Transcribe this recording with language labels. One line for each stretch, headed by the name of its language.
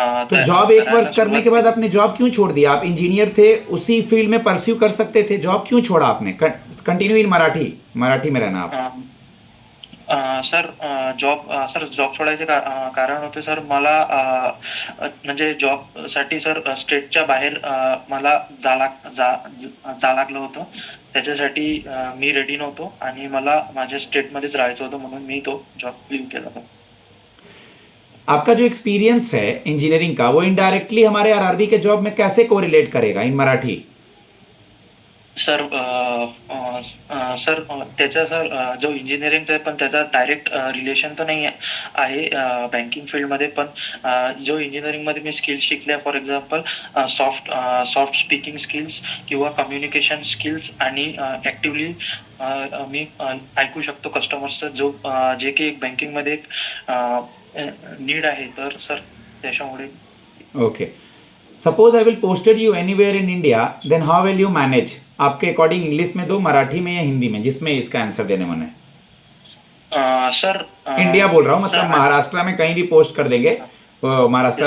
Hindi: तो जॉब एक वर्ष करने के बाद आपने जॉब क्यों छोड़ दिया? आप इंजीनियर थे, उसी फील्ड में परस्यू कर सकते थे, जॉब क्यों छोड़ा आपने? कंटिन्यू इन मराठी में रहना आप।
Marathi: सर जॉब छोडायचे कारण होते सर, मला म्हणजे जॉबसाठी सर स्टेटच्या बाहेर मला जा लागलं होतं। त्याच्यासाठी मी रेडी नव्हतो आणि मला माझ्या स्टेटमध्येच राहायचं होतं, म्हणून मी तो जॉब लिव्ह केला होता।
Hindi: आपका जो एक्सपीरियंस है इंजीनियरिंग का, वो इनडायरेक्टली हमारे आरआरबी के जॉब में कैसे कोरिलेट करेगा इन मराठी?
Marathi: सर त्याचा सर जो इंजिनिअरिंगचा आहे, पण त्याचा डायरेक्ट रिलेशन तर नाही आहे बँकिंग फील्डमध्ये। पण जो इंजिनिअरिंगमध्ये मी स्किल्स शिकले, for example soft speaking skills किंवा कम्युनिकेशन स्किल्स, आणि ॲक्टिवली मी ऐकू शकतो कस्टमर्सचं, जे की एक बँकिंगमध्ये एक नीड आहे। तर सर त्याच्यामुळे
English: Okay, suppose I will posted you anywhere in India, then how will you manage?
Hindi: आपके अकॉर्डिंग इंग्लिश में दो, मराठी में या हिंदी में, जिसमें इसका आंसर देने मन है। सर इंडिया बोल रहा हूँ, मतलब महाराष्ट्र में कहीं भी पोस्ट कर देंगे, महाराष्ट्र